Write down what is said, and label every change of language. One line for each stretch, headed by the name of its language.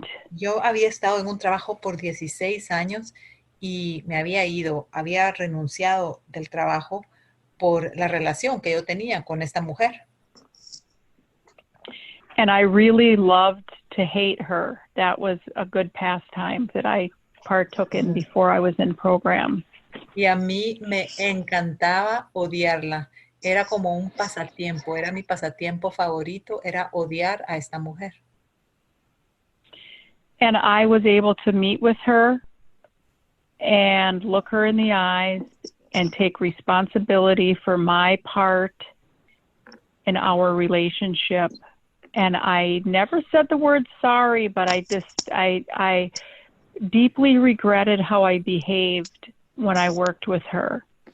Spanish: Yo había estado en un trabajo por 16 años y me había renunciado del trabajo por la relación que yo tenía con esta mujer.
English: And I really loved to hate her. That was a good pastime that I partook in before I was in program.
Spanish: Y a mí me encantaba odiarla. Era como un pasatiempo, era mi pasatiempo favorito, era odiar a esta mujer.
English: And I was able to meet with her and look her in the eyes and take responsibility for my part in our relationship. And I never said the word sorry, but I deeply regretted how I behaved when I worked with her.